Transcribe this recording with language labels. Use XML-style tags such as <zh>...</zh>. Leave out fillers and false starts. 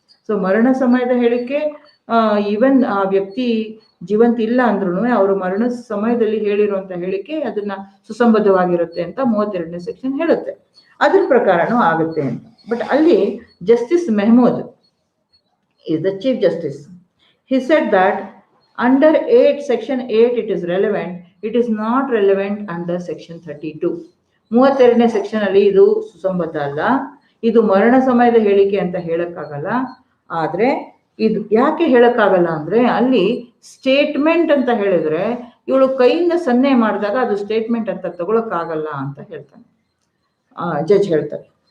<kn>So ಮರಣ ಸಮಯದ ಹೇಳಿಕೆ ಈವನ್ ಆ ವ್ಯಕ್ತಿ ಜೀವಂತ ಇಲ್ಲ ಅಂದ್ರೂ ಅವರು ಮರಣ ಸಮಯದಲ್ಲಿ ಹೇಳಿರುವಂತ ಹೇಳಿಕೆ ಅದನ್ನ ಸುಸಂಬದ್ಧವಾಗಿರುತ್ತೆ ಅಂತ 32ನೇ ಸೆಕ್ಷನ್ ಹೇಳುತ್ತೆ. ಅದ್ರ ಪ್ರಕಾರನೂ ಆಗುತ್ತೆ ಅಂತ. ಬಟ್ ಅಲ್ಲಿ justice Mehmood</kn> <en>is the chief justice. He said that under 8 section 8 it is relevant, it is not relevant under section 32.</en> <kn>32ನೇ section ಅಲ್ಲಿ ಇದು ಸುಸಂಬದ್ಧ ಅಲ್ಲ, ಇದು ಮರಣ ಸಮಯದ ಹೇಳಿಕೆ ಅಂತ ಹೇಳಕ್ಕಾಗಲ್ಲ. ಆದ್ರೆ ಇದು ಯಾಕೆ ಹೇಳಕ್ಕಾಗಲ್ಲ ಅಂದ್ರೆ ಅಲ್ಲಿ ಸ್ಟೇಟ್ಮೆಂಟ್ ಅಂತ ಹೇಳಿದ್ರೆ ಇವಳು ಕೈಯಿಂದ ಸನ್ನೆ ಮಾಡಿದಾಗ ಅದು ಸ್ಟೇಟ್ಮೆಂಟ್ ಅಂತ ತಗೊಳಕ್ಕಾಗಲ್ಲ ಅಂತ ಹೇಳ್ತಾನೆ, ಜಡ್ಜ್ ಹೇಳ್ತಾರೆ.</kn>